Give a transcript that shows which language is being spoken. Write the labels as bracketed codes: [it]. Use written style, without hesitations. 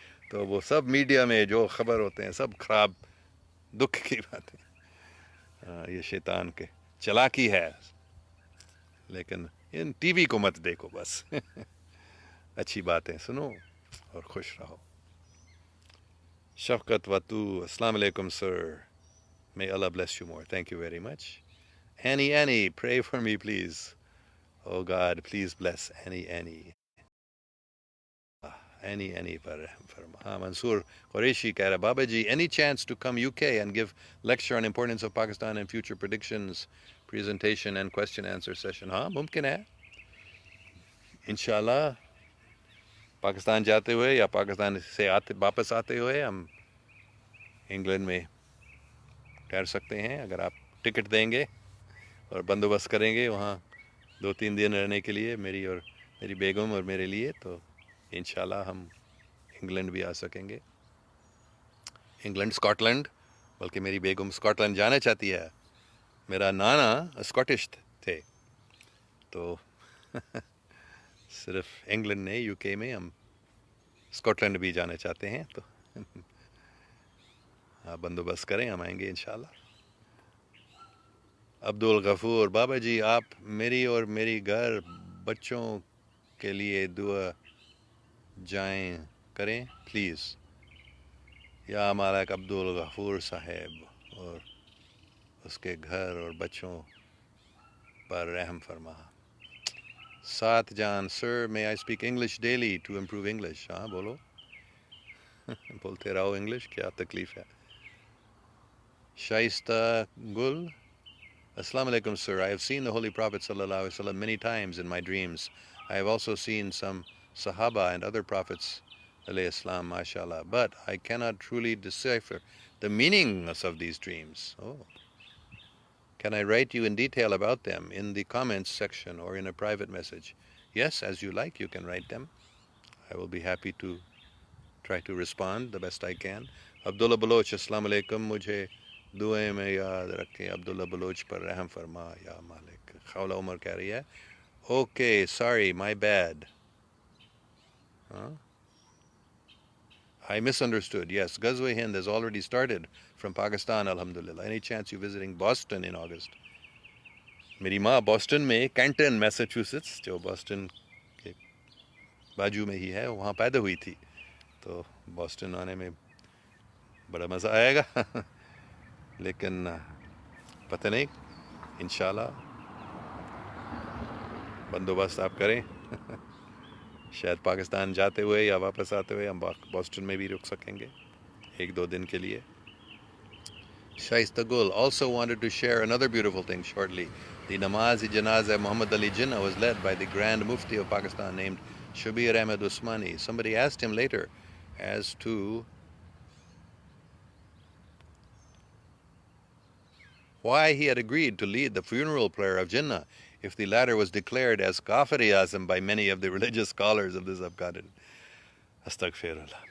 [ur] تو وہ سب میڈیا میں جو خبر ہوتے ہیں سب خراب دکھ کی باتیں. یہ شیطان کے چلاکی ہے. لیکن ان ٹی وی کو مت دیکھو، بس اچھی باتیں سنو اور خوش رہو. شفقت واتو، السلام علیکم سر. [en] May Allah bless you more. Thank you very much. Annie, pray for me, please. Oh God, please bless Annie. [ur] Annie پر رحم فرما. ہاں، منصور قریشی کہہ رہا بابا جی [en] any chance to come UK and give lecture on importance of Pakistan and future predictions, presentation and question answer session. [ur] ہاں ممکن ہے انشاءاللہ. پاکستان جاتے ہوئے یا پاکستان سے واپس آتے ہوئے ہم انگلینڈ میں ٹھہر سکتے ہیں اگر آپ ٹکٹ دیں گے اور بندوبست کریں گے وہاں 2-3 دن رہنے کے لیے میری اور میری بیگم اور میرے لیے. تو انشاءاللہ ہم انگلینڈ بھی آ سکیں گے. انگلینڈ، اسکاٹ لینڈ، بلکہ میری بیگم اسکاٹ لینڈ جانا چاہتی ہے. میرا نانا اسکاٹش تھے. تو صرف انگلینڈ نہیں، یو کے میں ہم اسکاٹ لینڈ بھی جانا چاہتے ہیں. تو آپ بندوبست کریں، ہم آئیں گے انشاءاللہ. عبدالغفور، بابا جی آپ میری اور میری گھر بچوں کے لیے دعا جائیں کریں پلیز. یا مالک عبدالغفور صاحب اور اس کے گھر اور بچوں پر رحم فرما. سات جان، سر [en] may I speak English daily to improve English. [ur] ہاں بولو بولتے رہو انگلش، کیا تکلیف ہے. شائستہ گل، السلام علیکم sir. [en] I have seen the Holy Prophet sallallahu alaihi wasallam many times in my dreams. I have also seen some Sahaba and other prophets alayhi salam, mashallah, but I cannot truly decipher the meanings of these dreams. Oh. Can I write you in detail about them in the comments section or in a private message? Yes, as you like, you can write them. I will be happy to try to respond the best I can. [ur] عبداللہ بلوچ، السلام علیکم. مجھے دعائیں میں یاد رکھیں. عبداللہ بلوچ پر رحم فرما یا مالک. خولہ عمر کہہ رہی ہے [en] okay, sorry, my bad. Huh? I misunderstood. Yes, Ghazwa Hind has already started from Pakistan, alhamdulillah. Any chance you visiting Boston in August? [ur] میری ماں بoston میں کینٹن میساچوسٹس، جو بoston کے باجو میں ہی ہے، وہاں پیدا ہوئی تھی. تو بoston آنے میں بڑا مزہ آئے گا لیکن پتہ نہیں، انشاءاللہ بندوبست آپ کریں شاید پاکستان جاتے ہوئے یا واپس آتے ہوئے ہم بoston میں بھی رک سکیں گے 1-2 دن کے لیے. [en] Shaista Gul also wanted to share another beautiful thing shortly. The Namaz-e-Janazah Muhammad Ali Jinnah was led by the Grand Mufti of Pakistan named Shabir Ahmed Usmani. Somebody asked him later as to why he had agreed to lead the funeral prayer of Jinnah if the latter was declared as Kafir-e-Azam by many of the religious scholars of this upcoming. Astaghfirullah.